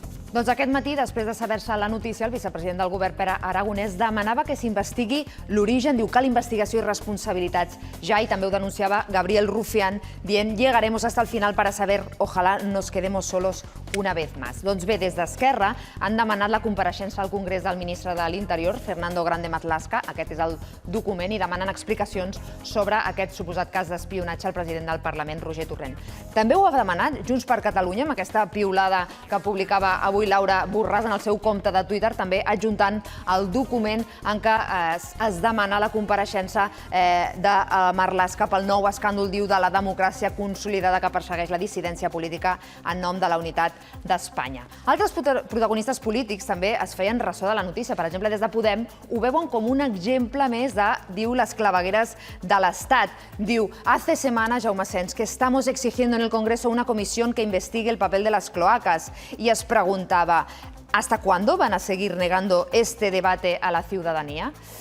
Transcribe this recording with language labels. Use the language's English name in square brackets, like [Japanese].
[Catalan] Doncs aquest matí, després de saber-se la notícia, el vicepresident del govern, Pere Aragonès, demanava que s'investigui l'origen. Diu que investigació i responsabilitats ja, i també ho denunciava Gabriel Rufián, dient [Spanish] llegaremos hasta el final para saber, ojalá nos quedemos solos una vez más. [Catalan] Doncs bé, des d'Esquerra han demanat la compareixença al Congrés del ministre de l'Interior, Fernando Grande Marlaska, aquest és el document, i demanen explicacions sobre aquest suposat cas d'espionatge al president del Parlament, Roger Torrent. També ho ha demanat Junts per Catalunya, amb aquesta piulada que publicava avui Laura Borràs en el seu compte de Twitter, també adjuntant el document en què es demana la compareixença de Marlaska pel nou escàndol, diu, de la democràcia consolidada que persegueix la dissidència política en nom de la unitat d'Espanya. Altres protagonistes polítics també es feien ressò de la notícia. Per exemple, des de Podem ho veuen com un exemple més de, diu, les clavegueres de l'Estat. [Spanish] Diu, hace semanas, Jaume Sens, que estamos exigiendo en el Congreso una comisión que investigue el papel de las cloacas. Y es preguntaba, ¿hasta cuándo van a seguir negando este debate a la ciudadanía?